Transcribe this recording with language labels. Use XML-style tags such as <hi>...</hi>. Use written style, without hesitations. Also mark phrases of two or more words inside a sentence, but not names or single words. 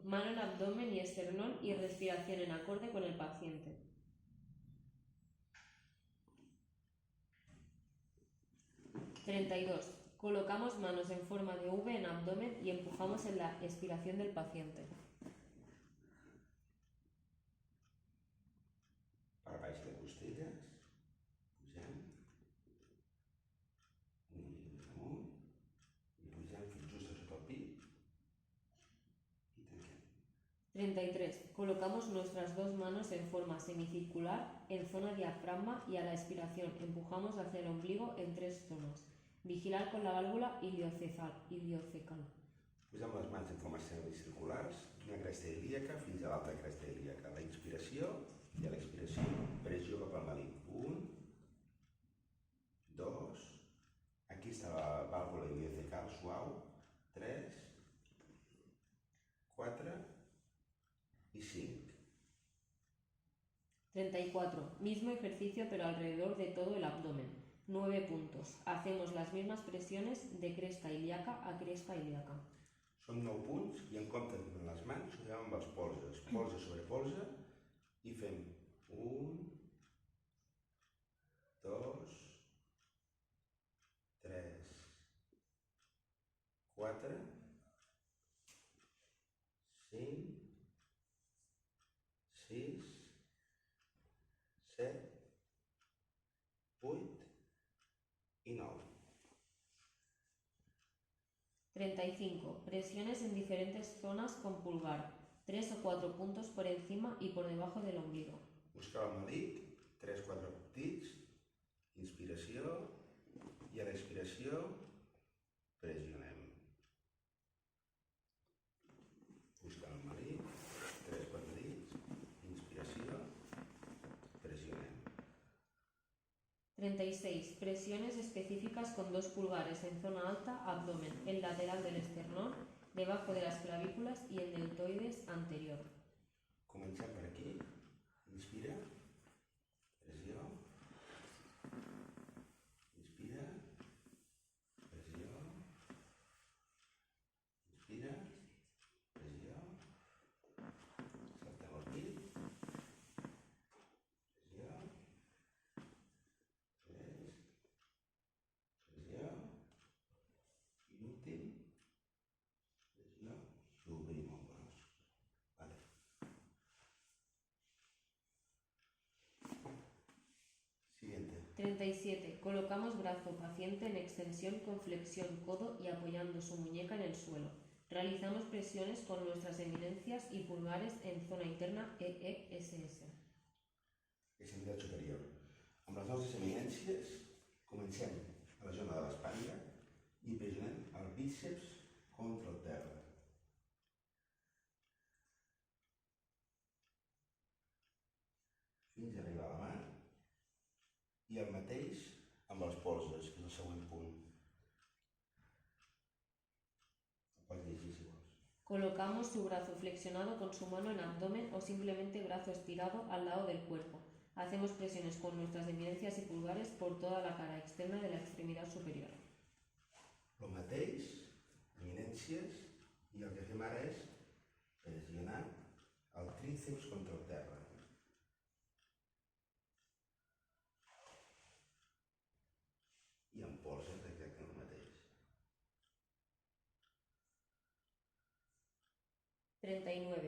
<es>Mano en abdomen y esternón y respiración en acorde con el paciente. 32. Colocamos manos en forma de V en abdomen y empujamos en la expiración del paciente.</es> <ca>Per baix de costelles, pugem, una mica més amunt, i pugem fins just a sota el pit i tanquem. 33.</ca> <es>Colocamos nuestras dos manos en forma semicircular en zona diafragma y a la expiración empujamos hacia el ombligo en 3 zonas. Vigilar con la válvula iliocecal.</es> <ca>Posem les mans en formes semicirculars, d'una cresta ilíaca fins a l'altra cresta ilíaca. A la inspiració i a l'expiració, pressió cap al melic. 1, 2, aquí està la vàlvula iliocecal suau, 3, 4 y 5. 34.</ca> <es>Mismo ejercicio pero alrededor de todo el abdomen. 9 puntos. Hacemos las mismas presiones de cresta ilíaca a cresta ilíaca.</es> <ca>Són 9 punts i en comptes de les mans ho fem amb els polzes. Polze sobre polze i fem 1, 2, 3, 4, 5, 6, 7, 8 y 9. 35.</ca> <es>Presiones en diferentes zonas con pulgar. 3 o 4 puntos por encima y por debajo del ombligo.</es> <ca>Busqueu el melic, 3-4 petits, inspiració i a l'expiració pressionem. Busquem el melic, 3-4 dits, inspiració, pressionem. 36.</ca> <es>Presiones específicas con 2 pulgares en zona alta, abdomen, el lateral del esternón, debajo de las clavículas y el deltoides anterior.</es> <ca>Comencem per aquí. Inspira. Pressió. Inspira. Pressió. Inspira. Pressió. Saltem el pit. Pressió. Pressió. I l'últim. Pressió. I obrim el braç. Vale.</ca> <es>Siguiente. 37. Colocamos brazo paciente en extensión con flexión codo y apoyando su muñeca en el suelo. Realizamos presiones con nuestras eminencias y pulgares en zona interna EESS.</es> <ca>Extremitat superior. Amb les nostres eminències comencem a la zona de l'espatlla i pressionem el bíceps contra el terra. Fins a arribar a la mà i el mateix amb els polzes, que és el següent punt. El pots llegir si vols.</ca> <es>Colocamos su brazo flexionado con su mano en abdomen o simplemente brazo estirado al lado del cuerpo. Hacemos presiones con nuestras eminencias y pulgares por toda la cara externa de la extremidad superior.</es> <ca>El mateix, eminències, i el que fem ara és pressionar el tríceps contra el terra. I amb polzes exactament el mateix. 39.</ca>